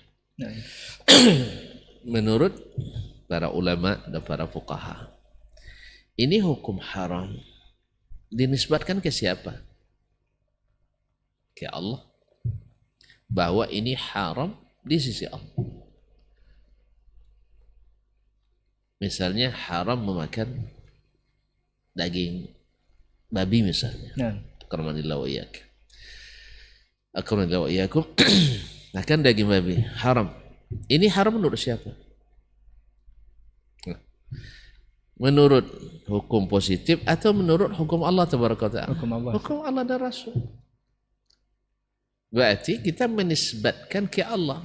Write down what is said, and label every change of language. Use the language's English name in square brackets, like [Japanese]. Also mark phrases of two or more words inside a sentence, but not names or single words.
[Indonesian] Menurut para ulama dan para fuqaha, ini hukum haram dinisbatkan ke siapa? Ke Allah. Bahwa ini haram di sisi Allah. Misalnya haram memakan daging babi misalnya. [Arabic] أكرمنا الله وإياكم. أكرمنا الله وإياكم. [Indonesian] Makan daging babi haram. Ini haram menurut siapa? Menurut hukum positif atau menurut hukum Allah [Arabic] تبارك وتعالى? [Indonesian] Hukum Allah. Hukum Allah dan Rasul. Berarti kita menisbatkan ke Allah.